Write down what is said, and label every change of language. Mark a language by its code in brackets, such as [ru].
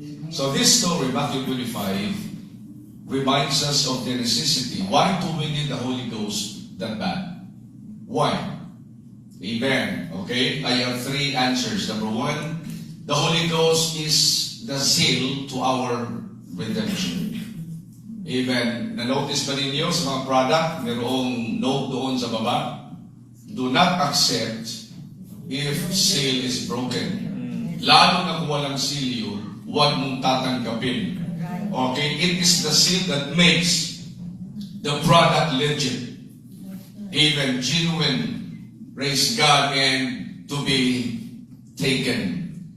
[en] So this story, Matthew 25, reminds us of the necessity. Why do we need the Holy Ghost that bad? Why? Amen. Okay, I have three answers. Number one, the Holy Ghost is the seal to our redemption. Amen. [tl] Na-notice ba ninyo sa mga product, mayroong note doon sa baba? [en] Do not accept if seal is broken. [tl] Lalo na kung walang seal yun, huwag mong tatanggapin. Okay? [en] It is the seal that makes the product legit. Even genuine. Praise God, and to be taken.